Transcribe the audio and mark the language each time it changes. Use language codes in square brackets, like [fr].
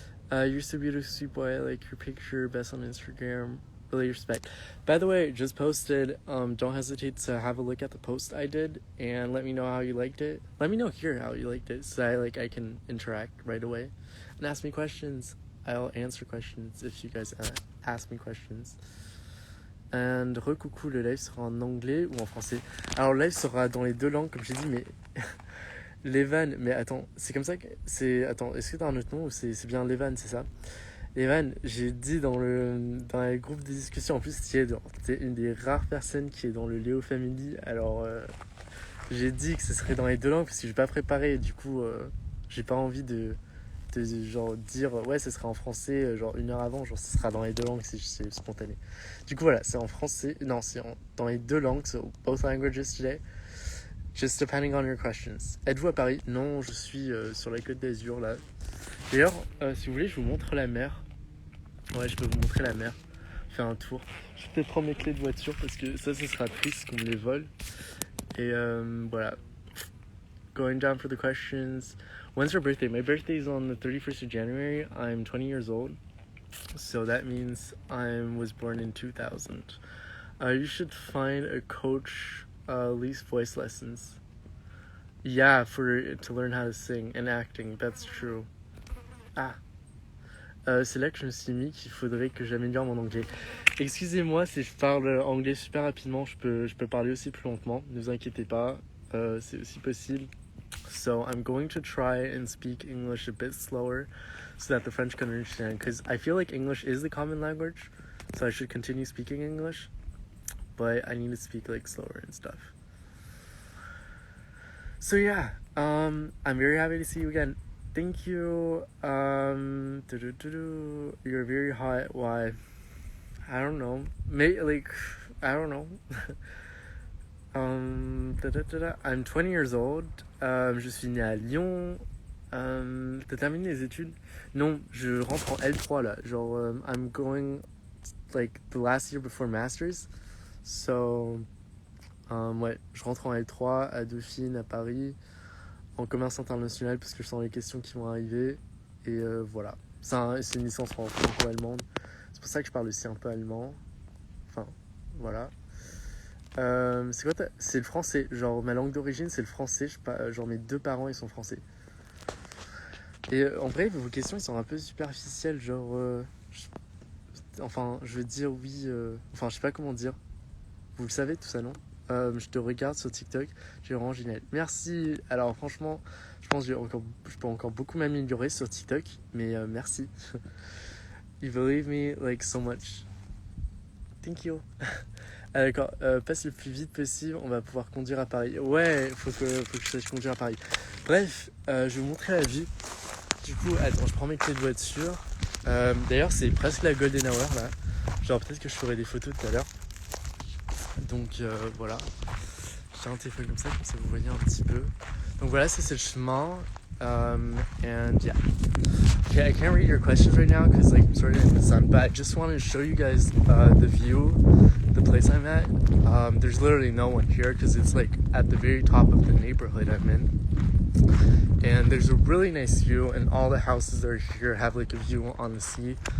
[en] You're so beautiful, sweet boy. I like your picture, best on Instagram. Really respect. By the way, just posted. Don't hesitate to have a look at the post I did and let me know how you liked it. Let me know here how you liked it, so I can interact right away and ask me questions. I'll answer questions if you guys ask me questions. [fr] And recoucou, le live sera en anglais ou en français? Alors le live sera dans les deux langues comme j'ai dit, mais Levan, mais attends, c'est comme ça que c'est. Attends, est-ce que t'as un autre nom ou c'est bien Levan, c'est ça? Evan, j'ai dit dans les groupes de discussion, en plus t'es une des rares personnes qui est dans le Léo Family, alors j'ai dit que ce serait dans les deux langues parce que j'ai pas préparé et du coup j'ai pas envie de genre dire ouais ce sera en français genre 1 heure avant, genre ce sera dans les deux langues si c'est spontané. Du coup voilà, c'est en français, non c'est dans les deux langues, [en] so both languages today, just depending on your questions. [fr] Êtes-vous à Paris? Non, je suis sur la Côte d'Azur là. D'ailleurs, si vous voulez, je vous montre la mer. Ouais, je peux vous montrer la mer. Faire un tour. Je vais peut-être prendre mes clés de voiture parce que ça, ce sera triste qu'on me les vole. Et voilà. [en] Going down for the questions. When's your birthday? My birthday is on the 31st of January. I'm 20 years old. So that means I was born in 2000. You should find a coach, least voice lessons. Yeah, to learn how to sing and acting. That's true. Ah. [fr] C'est là que je me suis mis qu'il faudrait que j'améliore mon anglais. Excusez-moi si je parle anglais super rapidement, je peux parler aussi plus lentement, ne vous inquiétez pas, c'est aussi possible. [en] So I'm going to try and speak English a bit slower so that the French can understand, because I feel like English is the common language, so I should continue speaking English, but I need to speak like slower and stuff. So yeah, I'm very happy to see you again. Thank you. You're very hot. Why? I don't know. Maybe I don't know. I'm 20 years old. [fr] Je suis né à Lyon. T'as terminé les études? Non, je rentre en L3 là. [en] Genre, I'm going like the last year before masters. [fr] So, ouais, je rentre en L3 à Dauphine, à Paris, en commerce international parce que je sens les questions qui vont arriver. Et voilà. C'est une licence en franco-allemande. C'est pour ça que je parle aussi un peu allemand. Enfin, voilà. C'est quoi c'est le français. Genre, ma langue d'origine, c'est le français. Genre, mes deux parents, ils sont français. Et en vrai, vos questions, ils sont un peu superficielles, genre... enfin, je veux dire oui... enfin, je sais pas comment dire. Vous le savez tout ça, non? Je te regarde sur TikTok, j'ai vraiment génial. Merci. Alors franchement, je pense que je peux encore beaucoup m'améliorer sur TikTok, mais merci. [en] You believe me like so much. Thank you. [fr] Ah, d'accord, passe le plus vite possible, on va pouvoir conduire à Paris. Ouais, faut que je sache conduire à Paris. Bref, je vais vous montrer la vie. Du coup, attends, je prends mes clés de voiture. D'ailleurs, c'est presque la golden hour là. Genre, peut-être que je ferai des photos tout à l'heure. Donc voilà, j'ai un téléphone comme ça vous voyez un petit peu. Donc voilà, ça c'est le chemin. [en] And yeah. Okay, I can't read your questions right now because like I'm sort of in the sun, but I just wanted to show you guys the view, the place I'm at. There's literally no one here because it's like at the very top of the neighborhood I'm in. And there's a really nice view, and all the houses that are here have like a view on the sea.